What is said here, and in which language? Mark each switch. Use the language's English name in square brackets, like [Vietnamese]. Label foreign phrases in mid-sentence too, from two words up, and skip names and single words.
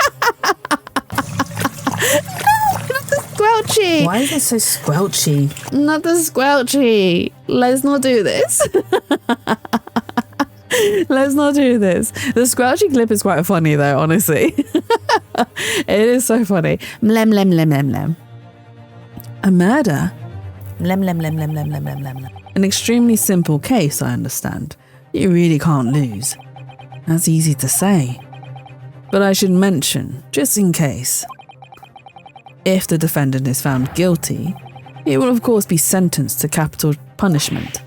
[English] Not the squelchy. Why is it so squelchy? Not the squelchy. Let's not do this. Let's not do this. The squelchy clip is quite funny though, honestly. It is so funny. Mlem, lem, lem, lem, lem. A murder? Lem, lem, lem, lem, lem, lem, lem, lem. An extremely simple case, I understand. You really can't lose. That's easy to say. But I should mention, just in case, if the defendant is found guilty, he will of course be sentenced to capital punishment.